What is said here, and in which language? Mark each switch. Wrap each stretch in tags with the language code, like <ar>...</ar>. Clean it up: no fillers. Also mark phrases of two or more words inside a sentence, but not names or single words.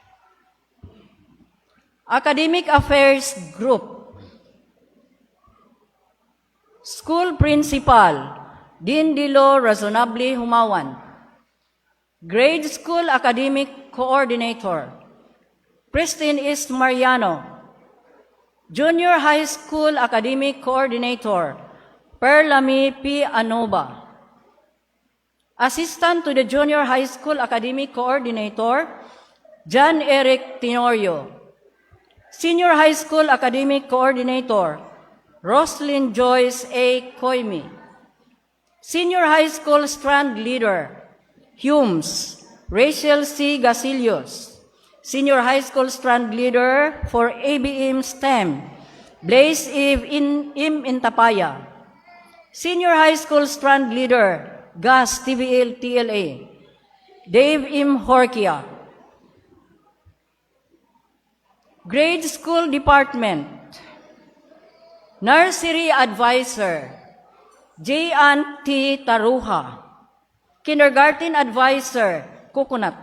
<en>Academic Affairs Group, School Principal, Dean Dilo Razonably Humawan. Grade School Academic Coordinator, Pristine East Mariano. Junior High School Academic Coordinator, Perlami P. Anoba. Assistant to the Junior High School Academic Coordinator, John Eric Tenorio. Senior High School Academic Coordinator, Roslyn Joyce A. Coimi. Senior High School Strand Leader, Humes, Rachel C. Gasilios. Senior High School Strand Leader for ABM STEM, Blaise Eve Im Intapaya. Senior High School Strand Leader, GAS TVL TLA, Dave M. Horkia. Grade School Department, Nursery Advisor, J. Ann T. Taruha. Kindergarten Advisor, Coconut.</en>